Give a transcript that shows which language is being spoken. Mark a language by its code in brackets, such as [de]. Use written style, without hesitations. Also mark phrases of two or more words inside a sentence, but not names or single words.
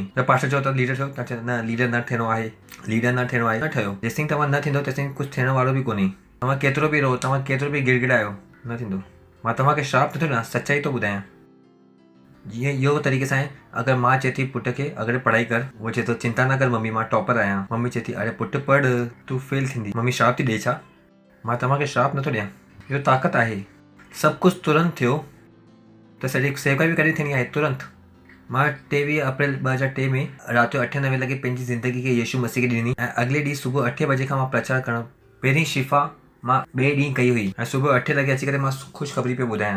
[sd] त पास्टर चओ त लीडर ठहियो, तव्हां चओ न लीडर न थियणो आहे, न ठहियो। जेसिताईं तव्हां न थींदो तेसिताईं कुझु थियण वारो बि कोन्हे। तव्हां केतिरो बि रहो, तव्हां केतिरो बि गिड़गिड़ायो, न थींदो। मां तव्हांखे श्राप नथो ॾियां, सचाई थो ॿुधायां। जीअं इहो तरीक़े सां आहे, अगरि मां चए थी पुट खे अगरि पढ़ाई कर, उहो चए थो चिंता न कर मम्मी, मां टॉपर आहियां। मम्मी चए थी अरे पुट पढ़, तूं फेल थींदी। मम्मी श्राप थी ॾिए छा? मां तव्हांखे श्राप नथो ॾियां, इहो ताक़त आहे। सभु कुझु तुरंत थियो त सॼी सेवा बि कॾहिं थींदी आहे तुरंत। मां 23 अप्रैल 2003 में राति जो 8-9 लॻे पंहिंजी ज़िंदगी खे यीशु मसीह खे ॾिनी ऐं अॻिले ॾींहुं सुबुह 8 बजे खां मां प्रचार करणु पहिरीं शिफ़ा मां ॿिए ॾींहुं कई हुई ऐं सुबुह 8 लॻे अची करे मां ख़ुशख़बरी पियो ॿुधायां।